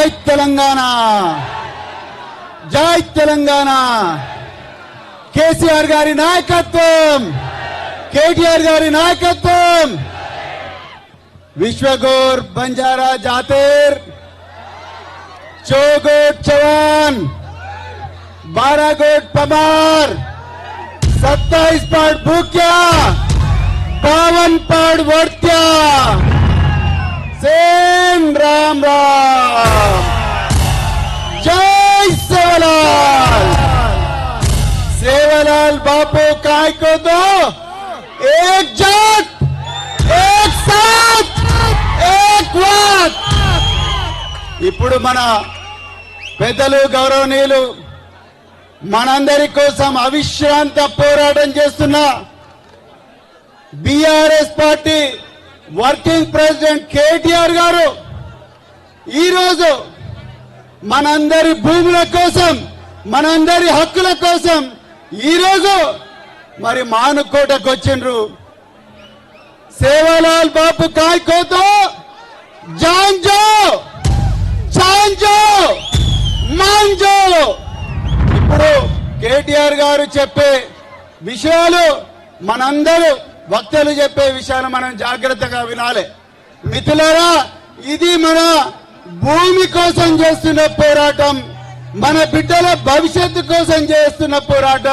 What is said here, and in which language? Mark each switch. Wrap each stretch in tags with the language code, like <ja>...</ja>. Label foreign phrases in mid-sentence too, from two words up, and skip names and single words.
<te>తెలంగాణ, జై తెలంగాణ. కేసీఆర్ గారి నాయకత్వం, కేటీఆర్ గారి నాయకత్వం.</te> <lmn>विश्वगौर बंजारा जातेर, चौगोट चवान, 12 गोट पमार, 27 पाठ भूक्या, 52 पाठ वर्त्या. सेन राम राम. जय सेवालाल. सेवालाल बापू काय को दो, एक जात, एक साथ, एक वात.</lmn> <te>ఇప్పుడు మన పెద్దలు గౌరవనీయులు మనందరి కోసం అవిశ్రాంత పోరాటం చేస్తున్న బీఆర్ఎస్ పార్టీ</te> <en>working president</en> <te>కేటీఆర్ గారు ఈరోజు మనందరి భూముల కోసం, మనందరి హక్కుల కోసం ఈరోజు మరి మానుకోటకు వచ్చిండ్రు.</te> <lmn>सेवालाल बापू काय को दो, जान जो, चान जो, मान जो.</lmn> <te>ఇప్పుడు కేటీఆర్ గారు చెప్పే విషయాలు, మనందరూ వక్తలు చెప్పే విషయాలు మనం జాగ్రత్తగా వినాలి. మిత్రులారా, ఇది మన భూమి కోసం చేస్తున్న పోరాటం, మన బిడ్డల భవిష్యత్తు కోసం చేస్తున్న పోరాటం.</te>